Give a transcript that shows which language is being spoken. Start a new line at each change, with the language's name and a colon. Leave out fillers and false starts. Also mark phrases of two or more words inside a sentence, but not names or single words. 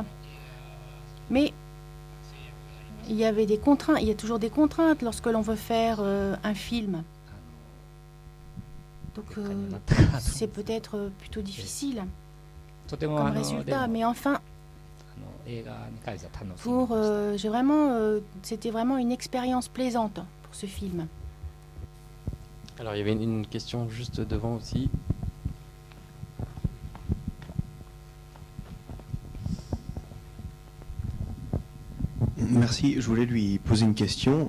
French: Mais il y avait des contraintes. Il y a toujours des contraintes lorsque l'on veut faire un film. Donc c'est peut-être plutôt difficile comme résultat. Mais enfin,
Japanese: 映画に関しては楽しみま
French: Pour,
Japanese: した。
French: j'ai vraiment, c'était vraiment une expérience plaisante pour ce film. Alors il y avait une question juste devant aussi. Merci, je voulais lui poser une question.